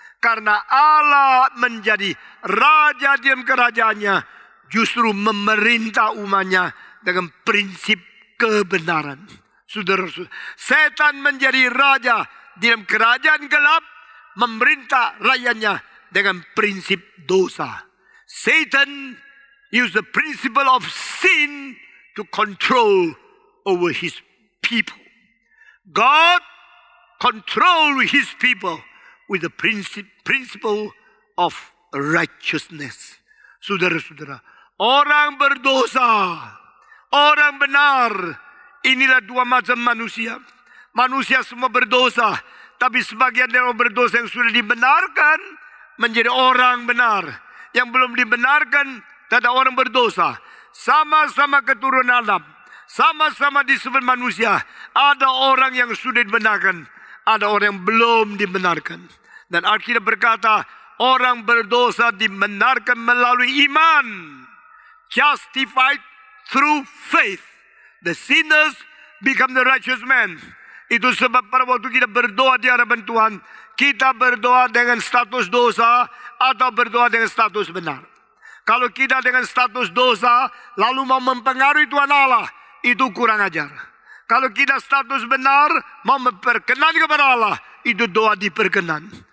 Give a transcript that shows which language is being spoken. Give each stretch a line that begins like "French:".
Indonesian: Karena Allah menjadi raja di dalam kerajaannya, justru memerintah umatnya dengan prinsip kebenaran. Saudara-saudara, setan menjadi raja di dalam kerajaan gelap, memerintah rakyatnya dengan prinsip dosa.
English: Satan use the principle of sin to control over his people. God control his people with the principle of righteousness.
Indonesian: Saudara-saudara, orang berdosa, orang benar, inilah dua macam manusia. Manusia semua berdosa, tapi sebagian dari orang berdosa yang sudah dibenarkan menjadi orang benar. Yang belum dibenarkan, tidak ada orang berdosa. Sama-sama keturunan Adam, sama-sama disebut manusia. Ada orang yang sudah dibenarkan, ada orang yang belum dibenarkan. Dan Alkitab berkata, orang berdosa dibenarkan melalui iman.
English: Justified through faith. The sinners become the righteous man.
Indonesian: Itu sebab pada waktu kita berdoa di hadapan Tuhan, kita berdoa dengan status dosa atau berdoa dengan status benar. Kalau kita dengan status dosa lalu mau mempengaruhi Tuhan Allah, itu kurang ajar. Kalau kita status benar mau memperkenan kepada Allah, itu doa diperkenan.